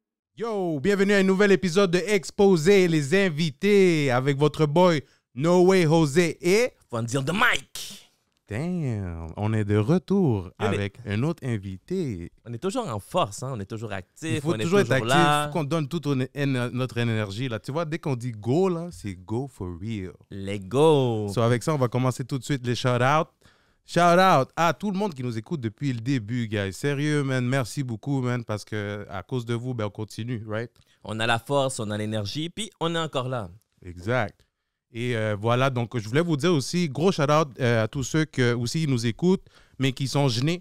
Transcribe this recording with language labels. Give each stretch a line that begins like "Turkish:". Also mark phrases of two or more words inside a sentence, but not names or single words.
French: Yo, bienvenue à un nouvel épisode de Exposer les invités avec votre boy No Way José et... Van dire de Mike. Damn, on est de retour avec un autre invité. On est toujours en force, hein? On est toujours actif. Il faut on toujours est être actif, là. il faut qu'on donne toute notre énergie. Là. Tu vois, dès qu'on dit go, là, c'est
English: go for real. Let's go.
French: So, avec ça, on va commencer tout de suite les shout-outs. Shout-out à tout le monde qui nous écoute depuis le début, guys. Sérieux, man, merci beaucoup, man, parce que à cause de vous, ben, on continue, right? On a la force, on a l'énergie, puis on est encore là. Exact. Et voilà, donc je voulais vous dire aussi, gros shout-out à tous ceux qui aussi nous écoutent, mais qui sont gênés.